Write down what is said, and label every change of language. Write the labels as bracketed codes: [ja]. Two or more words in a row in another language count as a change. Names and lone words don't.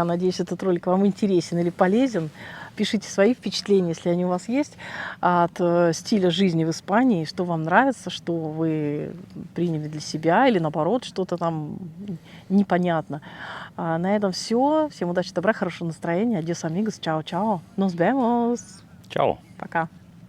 [ru] Надеюсь, этот ролик вам интересен или полезен. Пишите свои впечатления, если они у вас есть, от стиля жизни в Испании, что вам нравится, что вы приняли для себя, или наоборот, что-то там непонятно. На этом все. Всем удачи, добра, хорошего настроения. [es] Adiós, amigos. Chao-chao. Nos vemos. [ru] Чао. Пока.